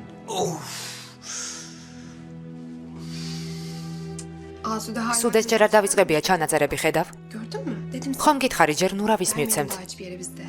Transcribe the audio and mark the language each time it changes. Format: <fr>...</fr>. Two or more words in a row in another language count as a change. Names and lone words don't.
<ka>სუდეს ჯერ არ დავიწყებია ჩანაწერები ხედავ.</ka> <tr>Gördün mü? Dedim</tr> <ka>ხომ გითხარი ჯერ ნურავის მივცემთ.</ka> <tr>hiçbir yere bizde.</tr>